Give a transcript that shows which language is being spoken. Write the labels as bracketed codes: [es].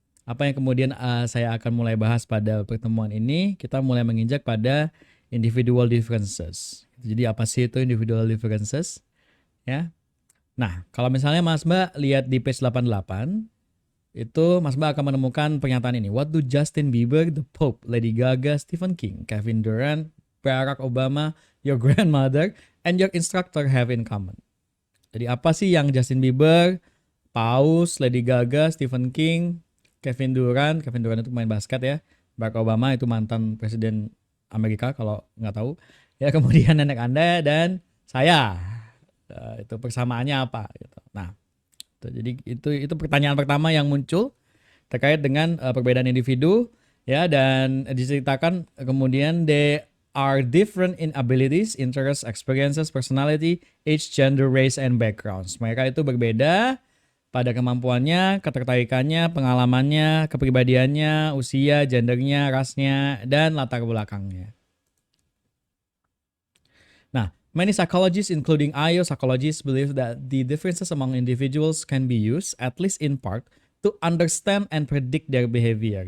[id] Apa yang kemudian saya akan mulai bahas pada pertemuan ini, kita mulai menginjak pada individual differences. Jadi apa sih itu individual differences? Ya. Nah, kalau misalnya Mas Mbak lihat di page 88, itu Mas Mbak akan menemukan pernyataan ini. [en] What do Justin Bieber, the Pope, Lady Gaga, Stephen King, Kevin Durant, Barack Obama, your grandmother, and your instructor have in common? [id] Jadi apa sih yang Justin Bieber, Paus, Lady Gaga, Stephen King, Kevin Durant itu pemain basket ya, Barack Obama itu mantan presiden Amerika kalau nggak tahu, ya kemudian nenek Anda dan saya. Itu persamaannya apa? Gitu. Nah, jadi itu pertanyaan pertama yang muncul terkait dengan perbedaan individu ya, dan diceritakan kemudian [en] they are different in abilities, interests, experiences, personality, age, gender, race, and backgrounds. [id] Mereka itu berbeda pada kemampuannya, ketertarikannya, pengalamannya, kepribadiannya, usia, gendernya, rasnya, dan latar belakangnya. [en] Nah, many psychologists including IO psychologists believe that the differences among individuals can be used, at least in part, to understand and predict their behavior.